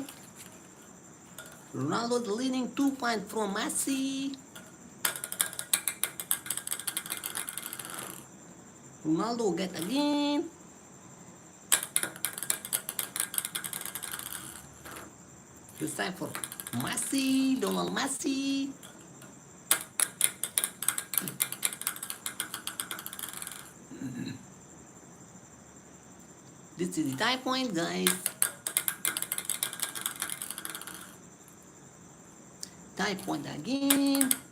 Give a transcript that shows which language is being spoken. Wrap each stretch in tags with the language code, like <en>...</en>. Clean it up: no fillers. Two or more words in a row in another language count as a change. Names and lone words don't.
<en>Ronaldo leading 2 points from Messi. Ronaldo get again. This time for Messi, Donald Messi. This is the tie point, guys. Tie point again.</en>